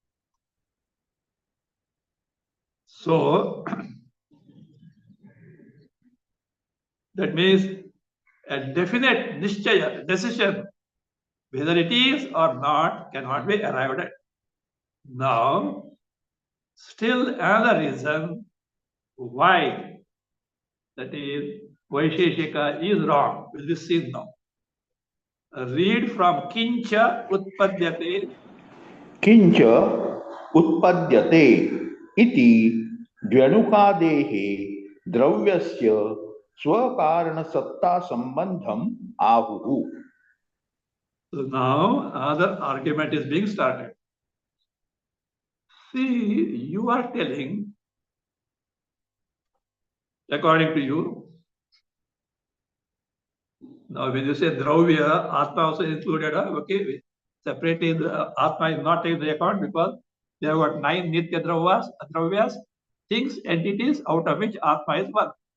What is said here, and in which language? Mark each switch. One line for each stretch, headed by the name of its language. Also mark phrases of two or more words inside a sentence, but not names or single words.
English: So, that means a definite nishchaya, decision, whether it is or not, cannot be arrived at. Now, still another reason why, that is, Vaisheshika is wrong, will be seen now. Read from
Sanskrit: किञ्च उत्पद्यते. किञ्च उत्पद्यते इति द्व्यणुकादेः द्रव्यस्य स्वकारण सत्ता सम्बन्धम् आहुः.
English: So now another argument is being started. See, you are telling, according to you, now when you say Dravya, Atma also included, okay, separately the Atma is not taken into account because They have got 9
Sanskrit: नित्य द्रव्याः,
English: things, entities, out of which Atma is one.